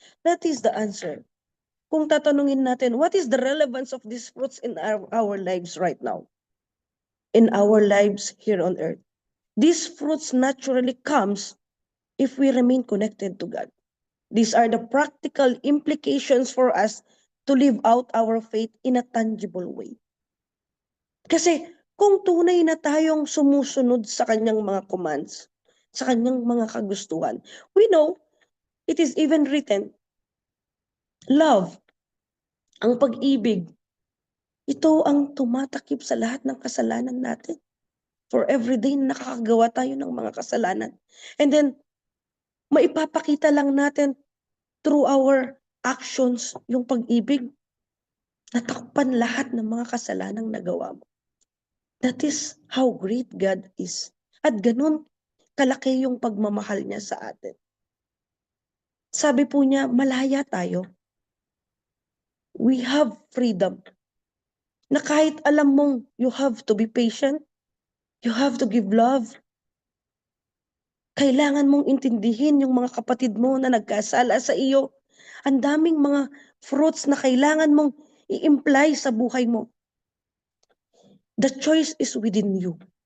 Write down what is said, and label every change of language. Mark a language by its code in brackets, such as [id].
[en] That is the answer. [tl] Kung tatanungin natin, [en] what is the relevance of these fruits in our lives right now? In our lives here on earth. These fruits naturally comes if we remain connected to God. These are the practical implications for us to live out our faith in a tangible way. [tl] Kasi kung tunay na tayong sumusunod sa kanyang mga commands, sa kanyang mga kagustuhan, [en] we know, it is even written, love, [tl] ang pag-ibig, ito ang tumatakip sa lahat ng kasalanan natin. [en] For every day [tl] na nakakagawa tayo ng mga kasalanan. [en] And then, [tl] maipapakita lang natin [en] through our actions [tl] yung pag-ibig. Natakpan lahat ng mga kasalanang nagawa mo. [en] That is how great God is. [tl] At ganun, kalaki yung pagmamahal niya sa atin. Sabi po niya, malaya tayo. [en] We have freedom. [tl] Na kahit alam mong [en] you have to be patient, you have to give love, [tl] kailangan mong intindihin yung mga kapatid mo na nagkasala sa iyo. Ang daming mga fruits na kailangan mong i-imply sa buhay mo. [en] The choice is within you.